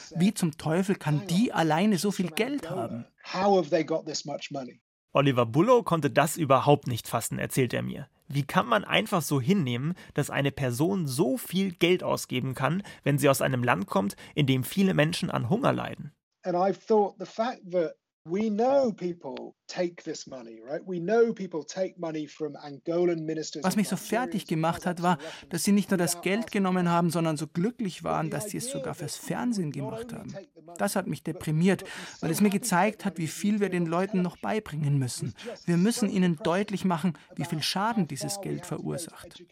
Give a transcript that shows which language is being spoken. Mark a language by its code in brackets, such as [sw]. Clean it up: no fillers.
[de] Wie zum Teufel kann die alleine so viel Geld haben? [en] How have they got this much money? [de] Oliver Bullo konnte das überhaupt nicht fassen, erzählt er mir. Wie kann man einfach so hinnehmen, dass eine Person so viel Geld ausgeben kann, wenn sie aus einem Land kommt, in dem viele Menschen an Hunger leiden? [en] And I've thought the fact that we know people take this money, right? We know people take money from Angolan ministers. [de] Was mich so fertig gemacht hat, war, dass sie nicht nur das Geld genommen haben, sondern so glücklich waren, dass sie es sogar fürs Fernsehen gemacht haben. Das hat mich deprimiert, weil es mir gezeigt hat, wie viel wir den Leuten noch beibringen müssen. Wir müssen ihnen deutlich machen, wie viel Schaden dieses Geld verursacht.